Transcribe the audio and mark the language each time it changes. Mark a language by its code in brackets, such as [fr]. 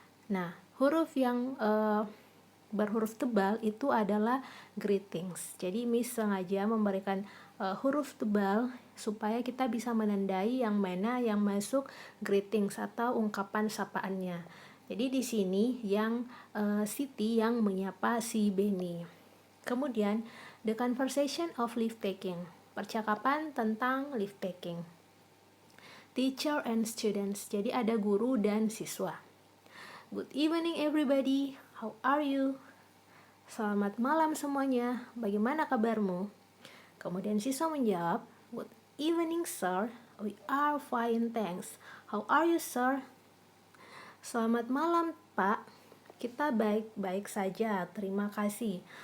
[id] Nah, huruf yang berhuruf tebal itu adalah greetings. Jadi Miss sengaja memberikan huruf tebal supaya kita bisa menandai yang mana yang masuk greetings atau ungkapan sapaannya. Jadi di sini yang Siti yang menyapa si Benny. Kemudian [en] the conversation of leave taking. [id] Percakapan tentang [en] leave taking. Teacher and students. [id] Jadi ada guru dan siswa. [en] Good evening everybody. How are you? [id] Selamat malam semuanya. Bagaimana kabarmu? Kemudian siswa menjawab, [en] Good evening sir. We are fine, thanks. How are you sir? [id] Selamat malam Pak. Kita baik-baik saja, terima kasih.